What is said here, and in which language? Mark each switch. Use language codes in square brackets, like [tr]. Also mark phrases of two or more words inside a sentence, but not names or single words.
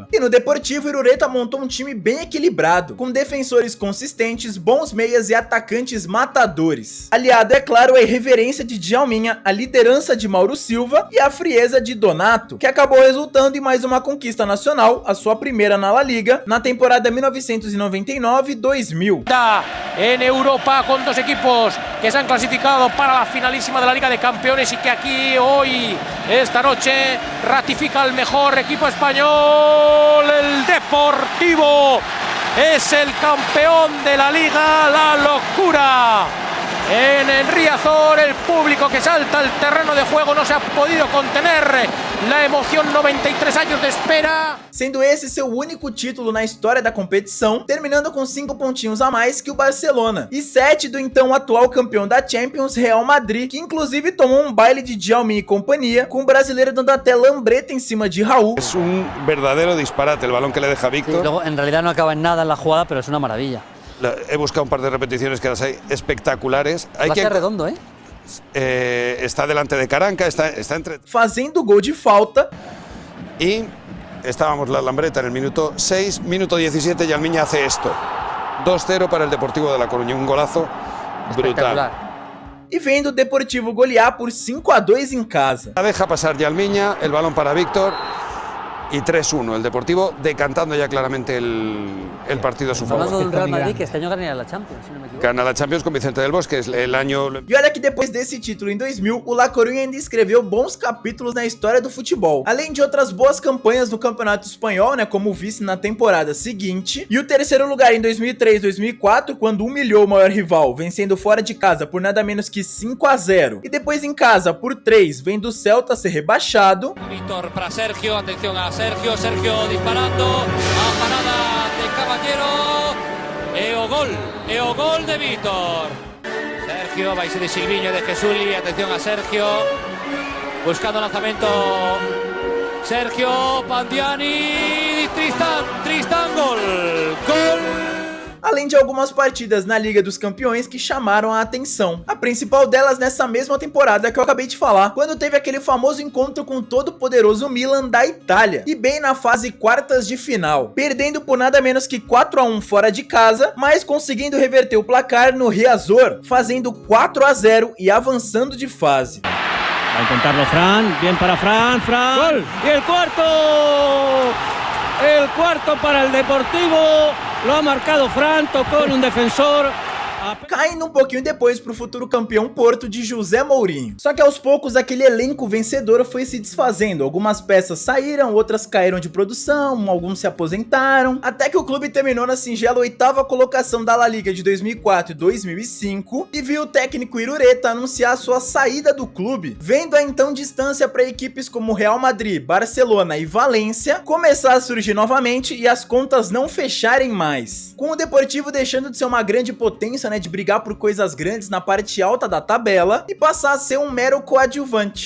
[pt] E no Deportivo, Irureta montou um time bem equilibrado, com defensores consistentes, bons meias e atacantes matadores. Aliado, é claro, à irreverência de Djalminha, a liderança de Mauro Silva e a frieza de Donato, que acabou resultando em mais uma conquista nacional, a sua primeira na La Liga, na temporada 1999-2000. [es] En Europa con dos equipos que se han clasificado para la finalísima de la Liga de Campeones y que aquí hoy, esta noche, ratifica el mejor equipo español, el Deportivo. Es el campeón de la Liga, la locura. En el Riazor, el público que salta al terreno de juego no se ha podido contener. La emoción, 93 años de espera. [pt] Sendo esse seu único título na história da competição, terminando com 5 pontinhos a mais que o Barcelona, e 7 do então atual campeão da Champions, Real Madrid, que inclusive tomou um baile de Djalminha e companhia, com o brasileiro dando até lambreta em cima de Raúl. [es] Es un verdadero disparate el balón que le deja Víctor. Sí, luego, en realidad no acaba en nada en la jugada, pero es una maravilla. He buscado un par de repeticiones que las hay espectaculares. Hay que redondo, está delante de Caranca, está entre... [pt] Fazendo gol de falta. [es] Y estábamos la lambreta en el minuto 6, minuto 17, Djalminha hace esto. 2-0 para el Deportivo de La Coruña, un golazo brutal. [pt] E vendo o Deportivo golear por 5-2 em casa. [es] Deja pasar Djalminha, el balón para Víctor. Y 3-1, el Deportivo decantando ya claramente el partido a su favor. Hablando del Real Madrid, que este año ganaría la Champions, si no me equivoco. Gana la Champions con Vicente del Bosque, es el año... [pt] E olha que depois desse título em 2000, o La Coruña ainda escreveu bons capítulos na história do futebol, além de outras boas campanhas no Campeonato Espanhol, né, como vice na temporada seguinte, e o terceiro lugar em 2003-2004, quando humilhou o maior rival, vencendo fora de casa por nada menos que 5-0, e depois em casa por 3, vendo o Celta ser rebaixado. [gl] Víctor para Sergio, atención a Sergio disparando, a parada de Caballero, e o gol de Víctor. Sergio, vai ser de Silviño, de Jesuli, atención a Sergio, buscando lanzamiento, Sergio, Pandiani, Tristan, gol. [pt] Além de algumas partidas na Liga dos Campeões que chamaram a atenção. A principal delas nessa mesma temporada que eu acabei de falar, quando teve aquele famoso encontro com o todo-poderoso Milan da Itália, e bem na fase quartas de final, perdendo por nada menos que 4-1 fora de casa, mas conseguindo reverter o placar no Riazor, fazendo 4-0 e avançando de fase. [es] A intentarlo Fran, bien para Fran, ¡gol! ¡Y el cuarto! El cuarto para el Deportivo, lo ha marcado Fran, tocó en un defensor. [pt] Caindo um pouquinho depois para o futuro campeão Porto de José Mourinho. Só que aos poucos aquele elenco vencedor foi se desfazendo, algumas peças saíram, outras caíram de produção, alguns se aposentaram, até que o clube terminou na singela 8ª colocação da La Liga de 2004 e 2005 e viu o técnico Irureta anunciar sua saída do clube, vendo a então distância para equipes como Real Madrid, Barcelona e Valência começar a surgir novamente e as contas não fecharem mais, com o Deportivo deixando de ser uma grande potência chance, né, de brigar por coisas grandes na parte alta da tabela e passar a ser um mero coadjuvante.